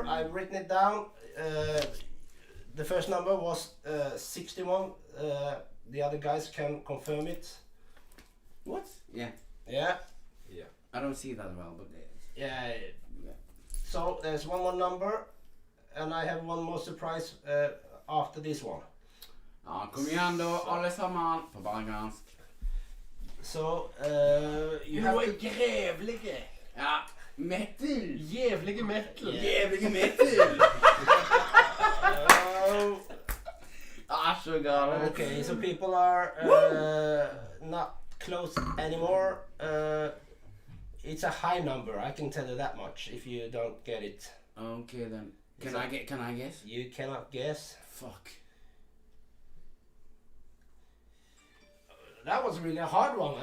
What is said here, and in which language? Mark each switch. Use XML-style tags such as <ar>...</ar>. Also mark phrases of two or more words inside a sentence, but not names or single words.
<en>I've written it down. The first number was 61. The other guys can confirm it. What? Yeah. Yeah. I don't see that well, but Yeah. yeah. So there's one more number, and I have one more surprise after this one.</en> <no>Ja, kom igjen da, alle sammen, på bergensk.</no> <en>So you have to...</en> <no>grevlige. Ja, metal. Jævlige metal. Jævlige metal. Så galt.</no> <en>Okay, so people are not close anymore. It's a high number, I can tell you that much. If you don't get it, Okay then. Is Can I guess? you cannot guess. Fuck. That was really a hard one.</en>